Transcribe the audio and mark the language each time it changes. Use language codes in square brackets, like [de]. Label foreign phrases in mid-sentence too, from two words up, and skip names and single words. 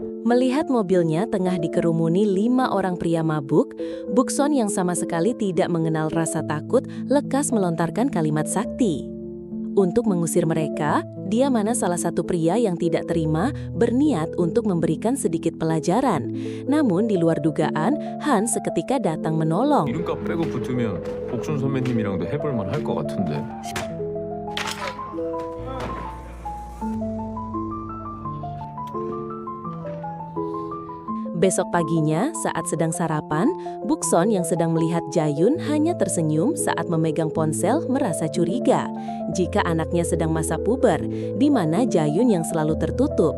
[id] Melihat mobilnya tengah dikerumuni 5 orang pria mabuk, Bukson yang sama sekali tidak mengenal rasa takut lekas melontarkan kalimat sakti. Untuk mengusir mereka, dia mana salah satu pria yang tidak terima berniat untuk memberikan sedikit pelajaran. Namun di luar dugaan, Han seketika datang menolong. [ko] 이름값 빼고 붙으면 복순 선배님이랑도 해볼만 할 것 같은데. [id] Besok paginya, saat sedang sarapan, Bukson yang sedang melihat Jayun hanya tersenyum saat memegang ponsel merasa curiga jika anaknya sedang masa puber, di mana Jayun yang selalu tertutup.